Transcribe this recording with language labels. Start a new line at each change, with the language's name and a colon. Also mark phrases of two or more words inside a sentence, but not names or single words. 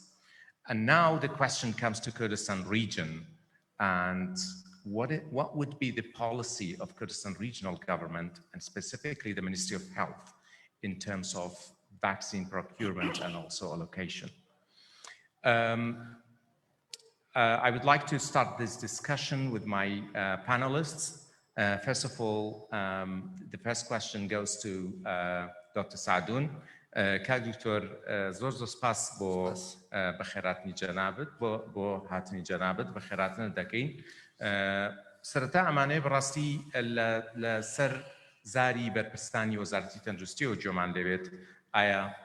English: And now the question comes to Kurdistan region, and what would be the policy of Kurdistan regional government, and specifically the Ministry of Health, in terms of vaccine procurement and also allocation? I would like to start this discussion with my panelists. First of all, the first question goes to Dr. Sadoun.
Central Kurdish: کاک دکتۆر زۆر زۆر سپاس بۆ بەخێراتنی جەنابەت بۆ هاتنی جەنابەت بەخێراتنە دەکەین. سەرەتا ئەمانەیە بەڕاستی لەسەر زاری بەرپرسانی وەزارەتی تەندروستیەوە گوێمان لەوێت ئایا